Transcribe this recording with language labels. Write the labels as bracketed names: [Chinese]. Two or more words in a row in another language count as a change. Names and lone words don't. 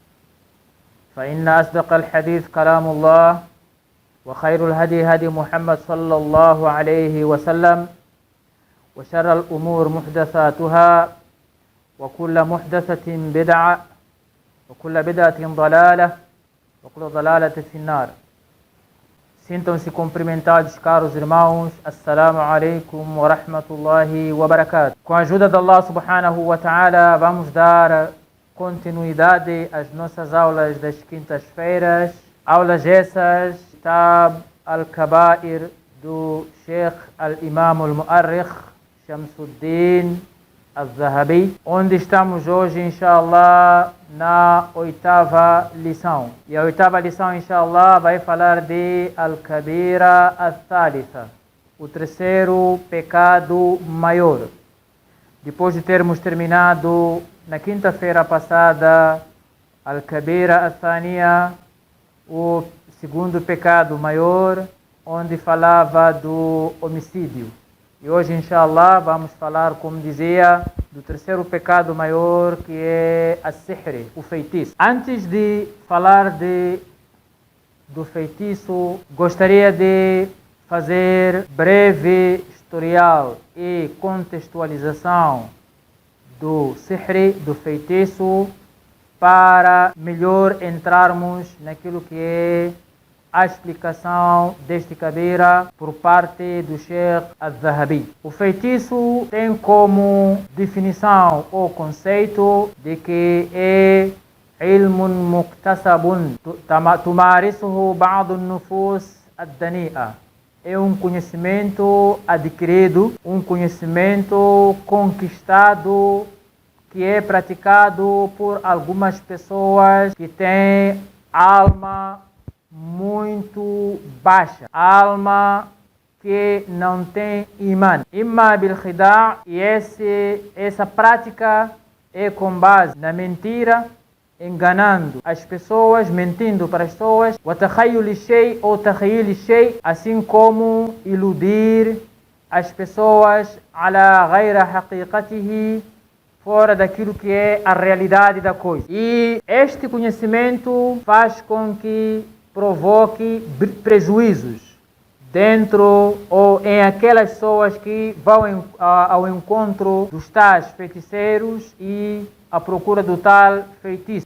[Arabic] فإن أصدق الحديث كلام الله، وخير الهدي هدي محمد صلى الله عليه وسلم، وشر الأمور محدثاتها، وكل محدثة بدعة، وكل بدعة ضلالة، وكل ضلالة في النار. [Portuguese] Sintam-se cumprimentados, caros irmãos. [Arabic] السلام عليكم ورحمة الله وبركاته. [Portuguese] Com a ajuda de [Arabic] الله سبحانه وتعالى, [Portuguese] vamos dar continuidade às nossas aulas das quintas-feiras. Aulas essas, Kitab al-Kabair do Sheikh [Arabic] الإمام المؤرخ [Portuguese] Shamsuddin al-Zahabi, onde estamos hoje, inshallah, na oitava lição. E a oitava lição, inshallah, vai falar de [Arabic] الكبيرة الثالثة, [Portuguese] o terceiro pecado maior. Depois de termos terminado na quinta-feira passada [Arabic] الكبيرة الثانية, [Portuguese] o segundo pecado maior, onde falava do homicídio. E hoje, inshallah, vamos falar, como dizia, do terceiro pecado maior, que é as-sihr, o feitiço. Antes de falar do feitiço, gostaria de fazer breve historial e contextualização do sihr, do feitiço, para melhor entrarmos naquilo que é a explicação deste kabira por parte do Sheikh al-Zahabi. O feitiço tem como definição ou conceito de que é [Arabic] علم مكتسب تمارسه بعض نفوس الدنيئة. [Portuguese] É um conhecimento adquirido, um conhecimento conquistado, que é praticado por algumas pessoas que têm alma muito baixa, alma que não tem iman. [Arabic] إما بالخداع', [Portuguese] e essa prática é com base na mentira, enganando as pessoas, mentindo para as pessoas, [Arabic] وتخيل شيء ou تخيل شيء, [Portuguese] assim como iludir as pessoas [Arabic] على غير حقيقته, [Portuguese] fora daquilo que é a realidade da coisa. E este conhecimento faz com que provoque prejuízos dentro ou em aquelas pessoas que vão ao encontro dos tais feiticeiros e à procura do tal feitiço.